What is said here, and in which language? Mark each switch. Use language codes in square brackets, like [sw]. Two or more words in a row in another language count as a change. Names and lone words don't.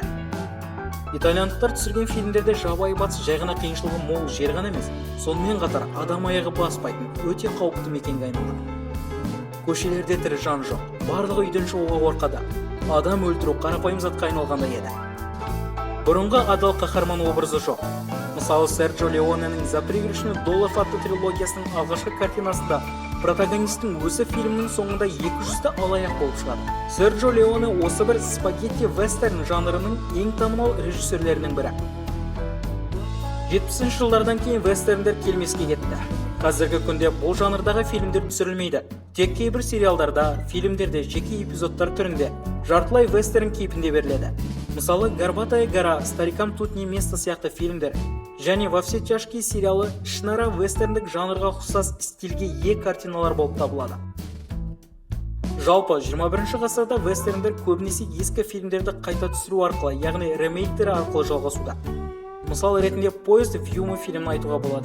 [kk] Итальяндықтар түсірген фильмдерде жабайы батыс жай ғана қиыншылығы мол жер ғана емес, сонымен қатар адам аяғы баспайтын өте қауіпті мекенге айналды. Көшелерде тірі жан жоқ, барлығы үйден шығуға қорқады. Адам өлтіру қарапайым затқа айналғандай еді. Бұрынғы адал қаһарман образы жоқ. Мысалы, Серджио Леоненің «За пригоршню долларов» атты трилогиясының алғашқы картинасында протагонистің өзі фильмнің соңында 200-ті алаяқ болып шығады. Серджио Леоне осы бір спагетти вестерн жанрының ең танымал режиссерлерінің бірі. 70 жылдардан кейін вестерндер келмеске кетті. Қазіргі күнде бұл жанрдағы фильмдер түсірілмейді. Тек кейбір сериалдарда, фильмдерде жеке эпизодтар түрінде жартылай вестерн кейпінде беріледі. Мысалы, «Горбатая гора», «Старикам тут не место» сияқты фильмдер және «Во все тяжкие» сериалы ішінара вестерндік жанрға ұқсас стильге ие картиналар болып табылады. Жалпы 21 ғасырда вестерндер көбінесе ескі фильмдерді қайта түсіру арқылы, яғни ремейктері арқылы жалғасуда. Мысал ретінде «Поезд в Юму» фильмін айтуға болады.